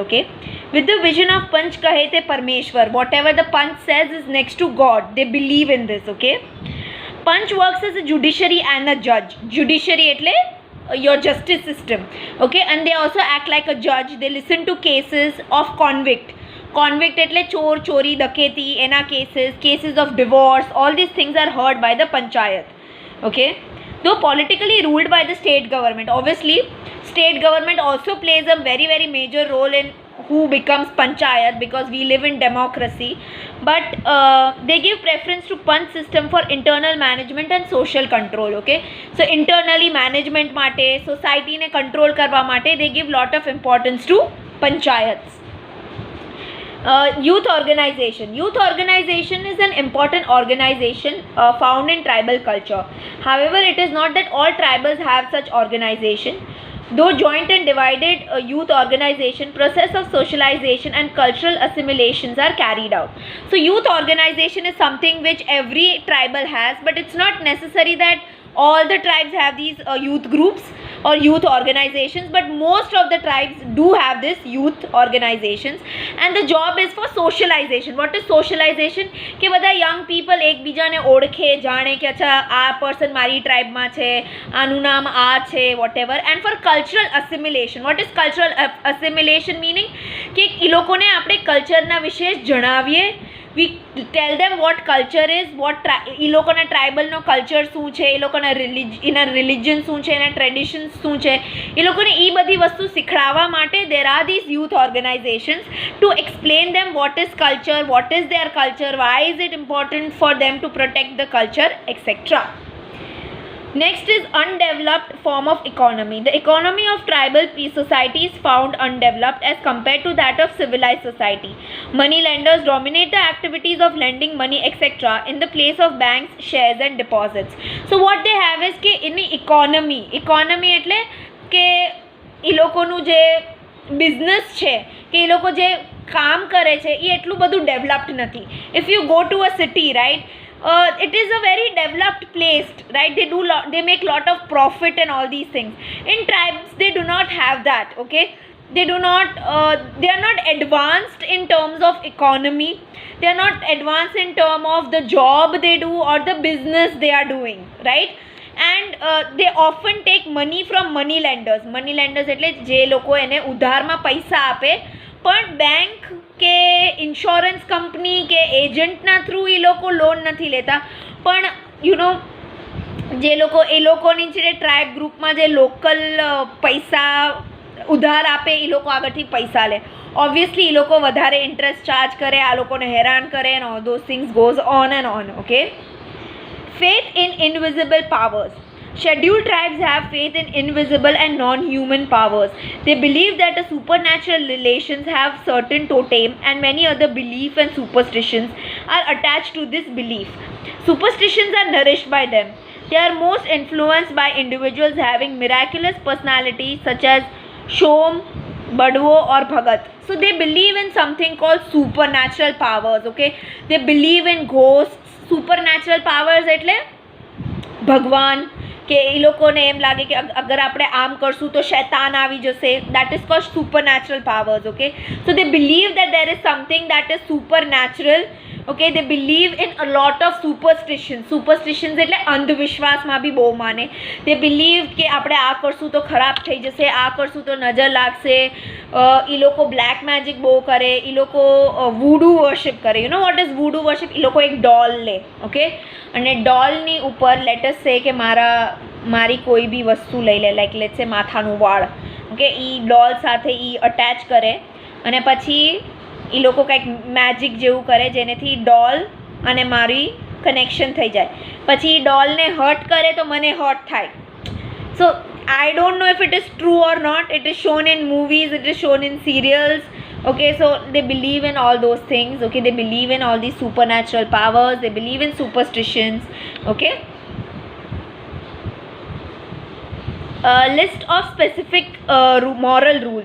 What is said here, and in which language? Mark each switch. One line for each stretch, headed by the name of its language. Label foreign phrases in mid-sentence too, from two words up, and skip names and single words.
English: Okay, with the vision of
Gujarati: પંચ કહે તે પરમેશ્વર,
English: whatever the panch says is next to God. They believe in this. Okay, panch works as a judiciary and a judge. Judiciary etle your justice system. Okay, and they also act like a judge. They listen to cases of convict
Gujarati: એટલે ચોર ચોરી ડકેતી એના
English: cases of divorce. All these things are heard by the panchayat. Okay, though politically ruled by the state government, obviously state government also plays a very very major role in who becomes panchayat, because we live in democracy, but they give preference to panch system for internal management and social control. Okay, so internally management માટે, society ને control
Gujarati: કરવા માટે
English: they give lot of importance to panchayats. Youth organization. Youth organization is an important organization found in tribal culture. However, it is not that all tribals have such organization. Though joint and divided youth organization, process of socialization and cultural assimilations are carried out. So youth organization is something which every tribal has, but it's not necessary that all the tribes have these youth groups or youth organizations, but most of the tribes do have this youth organizations, and the job is for socialization. What is socialization?
Gujarati: કે બધા
English: young people
Gujarati: એકબીજાને ઓળખે, જાણે કે અચ્છા આ person મારી ટ્રાઇબમાં છે, આનું નામ આ છે,
English: whatever. And for cultural assimilation. What is cultural assimilation meaning?
Gujarati: કે એ લોકોને આપણે કલ્ચરના વિશે જણાવીએ.
English: We tell them what culture is, what
Gujarati: એ લોકોના ટ્રાઇબલનો કલ્ચર શું છે, એ લોકોના એના રિલિજન શું છે, એના ટ્રેડિશન્સ શું છે, એ લોકોને એ બધી વસ્તુ શીખડાવવા માટે
English: there are these youth organizations to explain them what is culture, what is their culture, why is it important for them to protect the culture, etc. Next is undeveloped form of economy. The economy of tribal society is found undeveloped as compared to that of civilized society. Money lenders dominate the activities of lending money, etc. in the place of banks, shares and deposits. So what they have is
Gujarati: કે એની economy એટલે કે એ લોકોનું જે બિઝનેસ છે, કે એ લોકો જે કામ કરે છે એ એટલું બધું ડેવલપ્ડ નથી.
English: If you go to a city, right, it is a very developed place, right? They make lot of profit and all these things. In tribes they do not have that. Okay, they are not advanced in terms of economy. They are not advanced in terms of the job they do or the business they are doing, right? And they often take money from money lenders. Money lenders
Gujarati: એટલે જે લોકો એને ઉધારમાં પૈસા આપે, પણ બેંક કે
English: insurance company
Gujarati: કે એજન્ટના થ્રુ એ લોકો લોન નથી લેતા, પણ જે લોકો એ લોકોની જે ટ્રાઇબ ગ્રુપમાં જે લોકલ પૈસા ઉધાર આપે એ લોકો આગળથી પૈસા લે. ઓબ્વિયસલી એ લોકો વધારે
English: interest charge
Gujarati: કરે, આ લોકોને હેરાન કરે,
English: and all those things goes on and on. Okay, faith in invisible powers. Scheduled tribes have faith in invisible and non-human powers. They believe that the supernatural relations have certain totem and many other beliefs and superstitions are attached to this belief. Superstitions are nourished by them. They are most influenced by individuals having miraculous personalities such as Shom, Badwo or Bhagat. So they believe in something called supernatural powers. Okay, they believe in ghosts. Supernatural powers
Gujarati: એટલે ભગવાન, કે એ લોકોને એમ લાગે કે અગર આપણે આમ કરશું તો શૈતાન આવી જશે.
English: That is called supernatural powers. Okay, so they believe that there is something that is supernatural. Okay, they believe in a lot of superstitions
Gujarati: એટલે અંધવિશ્વાસમાં બી બહુ માને.
English: They believe
Gujarati: કે આપણે આ કરશું તો ખરાબ થઈ જશે, આ કરશું તો નજર લાગશે. એ લોકો
English: black magic
Gujarati: બહુ કરે, એ લોકો
English: voodoo worship
Gujarati: કરે.
English: You know what is voodoo worship?
Gujarati: એ લોકો એક ડોલ લે, ઓકે, અને ડોલની ઉપર
English: let's say
Gujarati: કે મારી કોઈ બી વસ્તુ લઈ લે,
English: like let's say
Gujarati: માથાનું વાળ, ઓકે, એ ડોલ સાથે એ અટેચ કરે અને પછી એ લોકો કંઈક મેજિક જેવું કરે જેનેથી ડોલ અને મારી કનેક્શન થઈ જાય. પછી ડોલને હર્ટ કરે તો મને હર્ટ થાય.
English: સો I don't know if it is true or not. It is shown in movies, it is shown in serials. Okay, so they believe in all those things. Okay, they believe in all these supernatural powers, they believe in superstitions. Okay, list of specific moral rules.